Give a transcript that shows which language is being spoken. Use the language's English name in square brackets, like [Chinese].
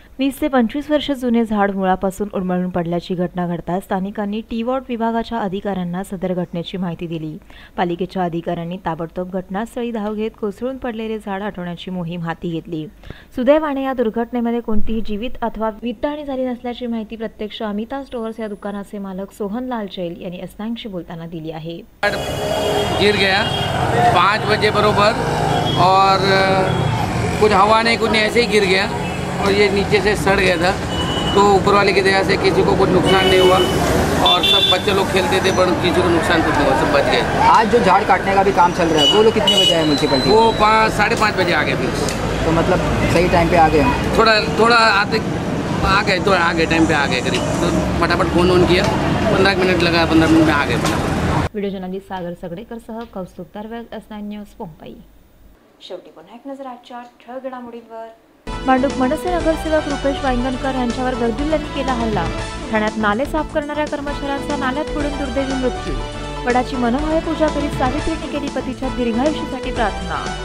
[Marathi] 20 ते 25 वर्ष जुने झाड मुळापासून उन्मळून पडल्याची घटना घडताच स्थानिकांनी T-वॉर्ड विभागाच्या अधिकाऱ्यांना सदर घटनेची माहिती दिली. पालिकेच्या अधिकाऱ्यांनी ताबडतोब घटनास्थळी धाव घेत कोसळून पडलेले झाड हटवण्याची मोहीम हाती घेतली. सुदैवाने या दुर्घटनेमध्ये कोणतीही जीवित अथवा वित्तहानी झाली नसल्याची माहिती प्रत्यक्ष अमिता स्टोअर्स या दुकानाचे मालक सोहन लाल चैल यांनी S9शी बोलताना दिली आहे. [Hindi] गिर गया 5 बजे बरोबर और कुछ हवा नहीं कुछ नहीं, ऐसे ही गिर गया और ये नीचे से सड़ गया था. तो ऊपर वाले की दया से किसी को कुछ नुकसान नहीं हुआ और सब बच्चे लोग खेलते थे पर किसी को नुकसान कुछ नहीं हुआ, सब बच गए. आज जो झाड़ काटने का भी काम चल रहा है वो लोग कितने बजे आए म्यूनसिपलिटी? वो 5-5:30 बजे आ गए फिर. तो मतलब सही टाइम पे आ गए. थोड़ा आते आ गए तो आ गए टाइम पे आ गए करीब. तो फटाफट फोन किया, 15 मिनट लगा, 15 मिनट में आ गए फटाफट. [Marathi] व्हिडिओ जर्नलिस्ट सागर सगळेकरसह कौस्तुभ दरवेस, S9 न्यूज, मुंबई. शेवटी पुन्हा एक नजर आजच्या ठळक घडामोडींवर. भांडूप मनसे नगरसेवक रुपेश वांगणकर यांच्यावर गरजुल्यांनी केला हल्ला. ठाण्यात नाले साफ करणाऱ्या कर्मचाऱ्यांचा नाल्यात पडून दुर्दैवी मृत्यू. वडाची मनोभावे पूजा करीत सावित्रीने केली पतीच्या दीर्घायुष्यासाठी प्रार्थना.